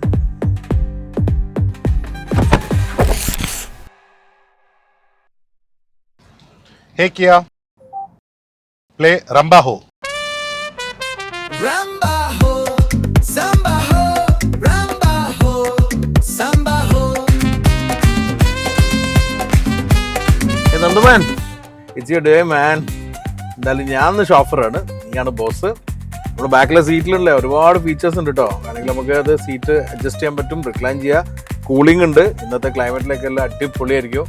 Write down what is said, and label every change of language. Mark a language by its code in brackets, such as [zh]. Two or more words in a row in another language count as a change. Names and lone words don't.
[en] Hey Kia, play Ramba Ho. [hi] Ramba ho, samba ho, ramba ho, samba ho. [en] Nandu man, it's your day man. [ml] എന്തായാലും ഞാൻ ഷോഫറാണ്, നീയാണ് ബോസ്. നമ്മുടെ ബാക്കിലെ സീറ്റിലുള്ള ഒരുപാട് ഫീച്ചേഴ്സ് ഉണ്ട് കേട്ടോ. വേണമെങ്കിൽ നമുക്ക് അത് [en] seat adjust [ml] ചെയ്യാൻ പറ്റും, റിക്ലൈൻ ചെയ്യാം. കൂളിംഗ് ഉണ്ട്, ഇന്നത്തെ ക്ലൈമറ്റിലേക്ക് എല്ലാം അടിപൊളിയായിരിക്കും.